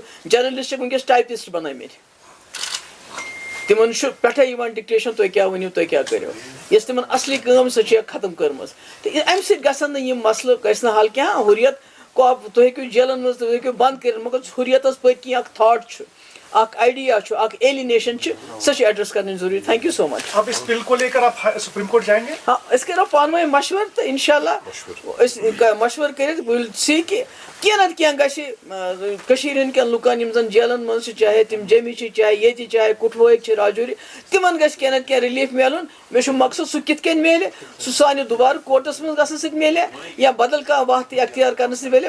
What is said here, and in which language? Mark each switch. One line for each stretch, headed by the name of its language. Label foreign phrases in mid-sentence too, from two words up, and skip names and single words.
Kashmiri: جرنلسٹ چھِ وٕنکیٚس ٹایپسٹ بنٲومٕتۍ, تمن چھُ پٮ۪ٹھے یِوان ڈکٹیشن تُہۍ کیٛاہ ؤنِو تُہۍ کیٛاہ کٔرِو. یۄس تِمن اصلی کٲم سۄ چھِ ختم کٔرمٕژ, تہٕ امہِ سۭتۍ گژھن نہٕ یِم مسلہٕ گژھِ نہٕ حل کینٛہہ. حریت تُہۍ ہیٚکِو جیلن منٛز تُہۍ ہیٚکِو بنٛد کٔرِتھ, مگر حریتس پٔتۍ کِنۍ اکھ تھاٹ چھُ, اخ آئیڈیا چھُ اخ ایلینیشن چھِ سۄ چھِ ایڈریس کرٕنۍ ضروٗری.
English: Thank you so much.
Urdu: اب اس بل کو لیکر آپ سپریم کورٹ جائیں گے؟
Kashmiri: ہاں أسۍ کرو پانہٕ ؤنۍ مشور تہٕ اِنشاءاللہ أسۍ مشور کٔرِتھ
English: will see
Kashmiri: کہِ کینٛہہ نتہٕ کینٛہہ گژھِ کٔشیٖرِ ہٕنٛدۍ لُکن یِم زن جیلن منٛز چھِ چاہے تِم جیٚمہِ چھِ چاہے ییٚتہِ چاہے کُٹھوٲرۍ چھِ راجوری تِمن گژھِ کینٛہہ نتہٕ کینٛہہ رِلیٖف میلُن. مےٚ چھُ مقصد سُہ کِتھ کٔنۍ میلہِ سُہ سانہِ دُبارٕ کورٹس منٛز گژھنہٕ سۭتۍ میلہِ یا بدل کانٛہہ وَتھ اختیار کرنہٕ سۭتۍ میلہِ.